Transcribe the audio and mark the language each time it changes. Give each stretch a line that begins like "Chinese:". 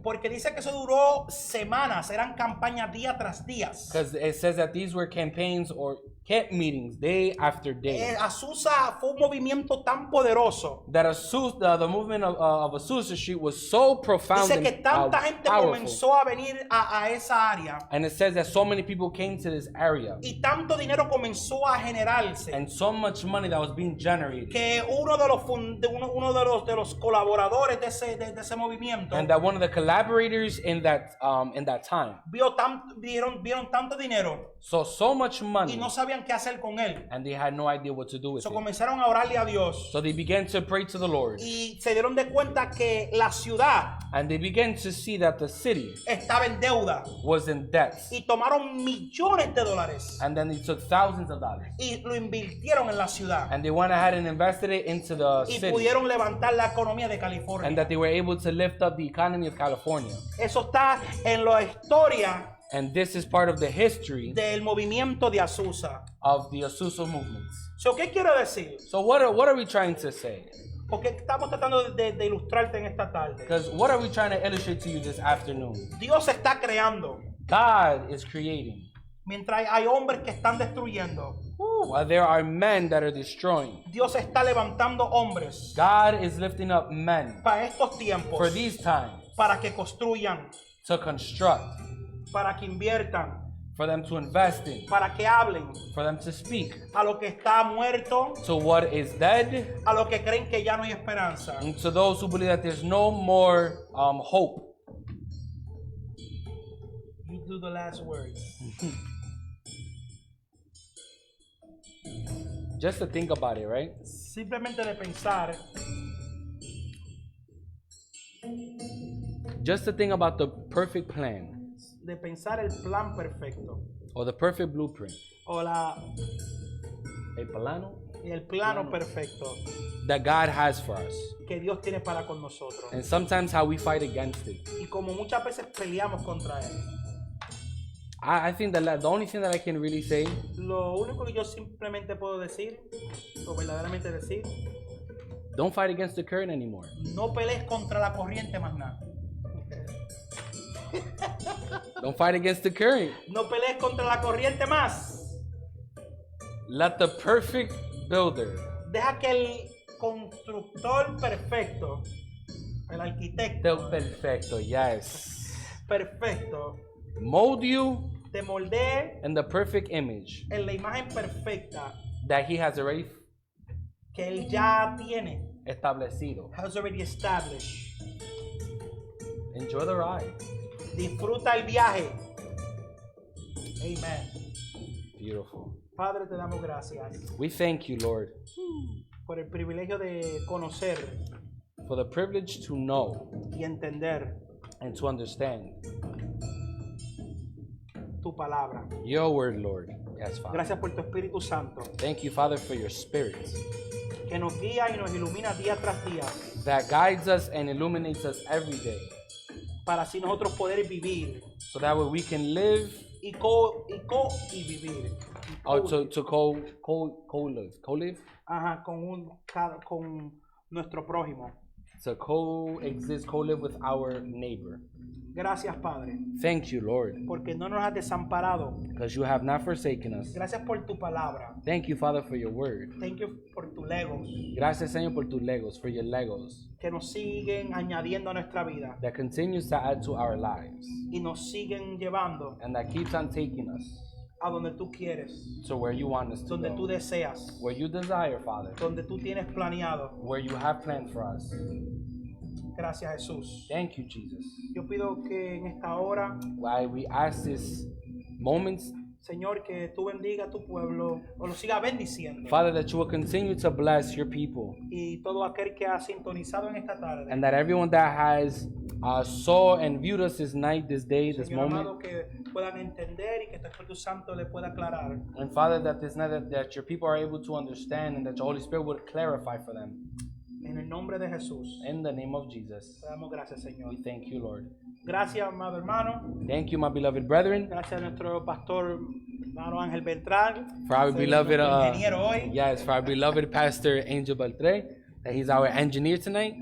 Spanish: porque dice que eso duró semanas, eran campañas día tras día.
English: because it says that these were campaigns or camp meetings day after day.
Spanish: Azusa fue un movimiento tan poderoso.
English: That the movement of Azusa Street was so profound
Spanish: Dice que
English: and
Spanish: tanta gente
English: powerful.
Spanish: comenzó a venir a esa área
English: And it says that so many people came to this area,
Spanish: y tanto dinero comenzó a generarse
English: and so much money that was being generated,
Spanish: que uno de los colaboradores de ese movimiento
English: and that one of the collaborators in that time
Spanish: vieron tanto dinero
English: saw so much
Spanish: y
English: money,
Spanish: no sabían sabían qué hacer con él.
English: and they had no idea what to do with So it.
Spanish: comenzaron a orarle a Dios
English: So they began to pray to the Lord,
Spanish: y se dieron de cuenta que la ciudad
English: and they began to see that the city
Spanish: estaba en deuda
English: was in debt.
Spanish: y tomaron millones de dólares
English: And then they took thousands of dollars,
Spanish: y lo invirtieron en la ciudad
English: and they went ahead and invested it into the
Spanish: y
English: city,
Spanish: pudieron levantar la economía de
English: and
Spanish: California.
English: that they were able to lift up the economy of California.
Spanish: Eso está en la historia
English: And this is part of the history
Spanish: del movimiento de Azusa.
English: of the Azusa movements.
Spanish: So, ¿qué quiero decir?
English: So what are we trying to say?
Spanish: Porque estamos tratando de ilustrarte en esta tarde.
English: Because what are we trying to illustrate to you this afternoon?
Spanish: Dios está creando
English: God is creating.
Spanish: mientras hay hombres que están destruyendo.
English: While there are men that are destroying,
Spanish: Dios está levantando hombres
English: God is lifting up men
Spanish: para estos tiempos,
English: for these times
Spanish: para que construyan,
English: to construct,
Spanish: para que inviertan,
English: for them to invest in,
Spanish: para que hablen
English: for them to speak
Spanish: a lo que está muerto,
English: to what is dead,
Spanish: a lo que creen que ya no hay esperanza.
English: and to those who believe that there's no more hope. You do the last words. Just to think about it, right?
Spanish: Simplemente de pensar,
English: Just to think about the perfect plan
Spanish: de pensar el plan perfecto
English: or the perfect blueprint,
Spanish: o el plano el plano perfecto
English: that God has for us,
Spanish: que Dios tiene para con nosotros.
English: and sometimes how we fight against it.
Spanish: Y como muchas veces peleamos contra él.
English: I think that the only thing that I can really say,
Spanish: Lo único que yo simplemente puedo decir, o verdaderamente decir,
English: don't fight against the current anymore.
Spanish: no pelees contra la corriente más nada.
English: Don't fight against the current.
Spanish: No pelees contra la corriente más.
English: Let the perfect builder,
Spanish: Deja que el constructor perfecto, el arquitecto perfecto, yes, perfecto,
English: mold you
Spanish: te moldee
English: in the perfect image
Spanish: en la imagen perfecta
English: that he has already
Spanish: que él ya tiene, establecido.
English: has already established. Enjoy the ride.
Spanish: Disfruta el viaje. Amen.
English: Beautiful.
Spanish: Padre, te damos gracias
English: We thank you, Lord,
Spanish: por el privilegio de conocer
English: for the privilege to know
Spanish: y entender
English: and to understand
Spanish: tu palabra.
English: your word, Lord. Yes, Father.
Spanish: Gracias por tu Espíritu Santo
English: Thank you, Father, for your spirit
Spanish: que nos guía y nos ilumina día tras día
English: that guides us and illuminates us every day,
Spanish: para así nosotros poder vivir
English: so that way we can live
Spanish: y vivir.
English: or to co-live,
Spanish: Ajá, con nuestro prójimo.
English: to co-live with our neighbor.
Spanish: Gracias, Padre,
English: Thank you, Lord,
Spanish: porque no nos has desamparado.
English: because you have not forsaken us.
Spanish: Gracias por tu palabra.
English: Thank you, Father, for your word.
Spanish: Thank you por tus legos Gracias, Señor, por tus legos, for your legos que nos siguen añadiendo a nuestra vida
English: that continues to add to our lives
Spanish: y nos siguen llevando
English: and that keeps on taking us
Spanish: a donde tú quieres,
English: to where you want us to
Spanish: donde tú
English: go,
Spanish: deseas,
English: where you desire, Father,
Spanish: donde tú tienes planeado.
English: where you have planned for us.
Spanish: Gracias, Jesús.
English: Thank you, Jesus.
Spanish: Yo pido que en esta hora,
English: Why we ask this moments,
Spanish: Señor, que tú bendiga a tu pueblo o lo siga bendiciendo.
English: Father, that you will continue to bless your people,
Spanish: Y todo aquel que ha sintonizado en esta tarde,
English: and that everyone that has saw and viewed us this night, this day, this
Spanish: Señor amado,
English: moment,
Spanish: que puedan entender y que tu Espíritu Santo le pueda aclarar.
English: and Father, that this night that your people are able to understand and that your Holy Spirit would clarify for them.
Spanish: En el nombre de Jesús.
English: In the name of Jesus,
Spanish: Te damos gracias, Señor.
English: we thank you, Lord.
Spanish: Gracias, amado hermano.
English: Thank you, my beloved brethren,
Spanish: Gracias a nuestro pastor, hermano Ángel Beltrán.
English: for our Ser beloved,
Spanish: nuestro ingeniero hoy.
English: yes, for our beloved Pastor Angel Beltre, that he's our engineer tonight.